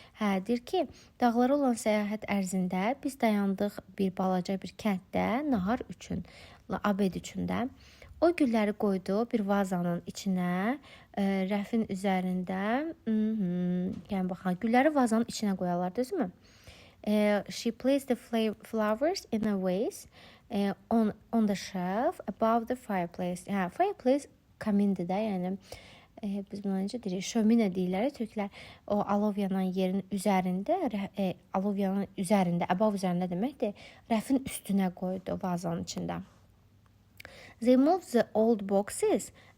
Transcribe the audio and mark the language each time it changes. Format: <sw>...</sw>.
<az>Deyir ki, dağlara olan səyahət ərzində biz dayandıq bir balaca bir kənddə nahar üçün, abed üçün də. O gülləri qoydu bir vazanın içinə, rəfin üzərində. Yəni baxaq, gülləri vazanın içinə qoyarlar, düzdürmü?</az> <en>She placed the flowers in a vase on the shelf above the fireplace.</en> <az>Fireplace kamindir də, yəni biz buna necə deyirik? Şöminə deyirlər türklər. O alov yanan yerin üzərində, above üzərində deməkdir. Rəfin üstünə qoydu vazanın içində.</az> <en>They moved the old boxes.</en>